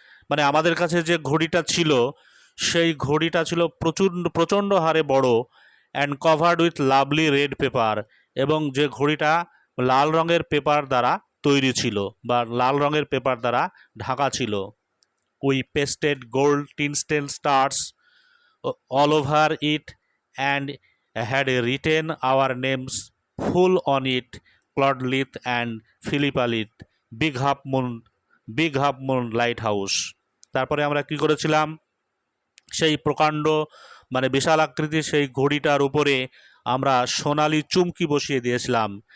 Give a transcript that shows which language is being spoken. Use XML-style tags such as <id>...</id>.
<bn>মানে আমাদের কাছে যে ঘড়িটা ছিল সেই ঘড়িটা ছিল প্রচণ্ড হারে বড়,</bn> <en>and covered with lovely red paper,</en> <bn>এবং যে ঘড়িটা লাল রঙের পেপার দ্বারা তৈরি ছিল বা লাল রঙের পেপার দ্বারা ঢাকা ছিল।</bn> <en>We pasted gold tinsel stars all over it and had written our names full on it, Claude Leith and Philippa Leith, Big Half Moon Lighthouse।</en> <bn>তারপরে আমরা কি করেছিলাম, সেই প্রকাণ্ড মানে বিশাল আকৃতির সেই ঘড়িটার উপরে আমরা সোনালি চুমকি বসিয়ে দিয়েছিলাম।</bn>